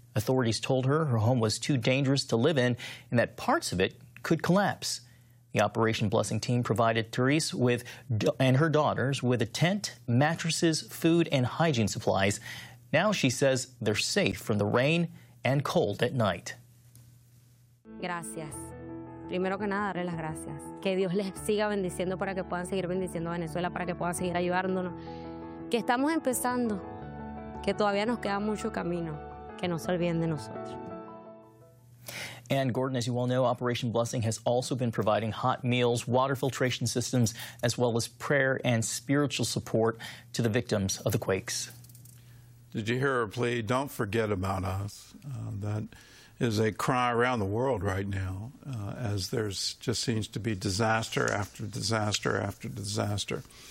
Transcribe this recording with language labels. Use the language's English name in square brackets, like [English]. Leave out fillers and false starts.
[English] Authorities told her home was too dangerous to live in and that parts of it could collapse. The Operation Blessing team provided Therese with and her daughters with a tent, mattresses, food, and hygiene supplies. Now she says they're safe from the rain and cold at night. [Spanish] Gracias. Primero que nada, darles las gracias. Que Dios les siga bendiciendo para que puedan seguir bendiciendo a Venezuela, para que puedan seguir ayudándonos. Que estamos empezando. Que todavía nos queda mucho camino. Que no se olviden de nosotros. [English] And Gordon, as you well know, Operation Blessing has also been providing hot meals, water filtration systems, as well as prayer and spiritual support to the victims of the quakes. Did you hear her plea? Don't forget about us. That is a cry around the world right now, as there's just seems to be disaster after disaster after disaster.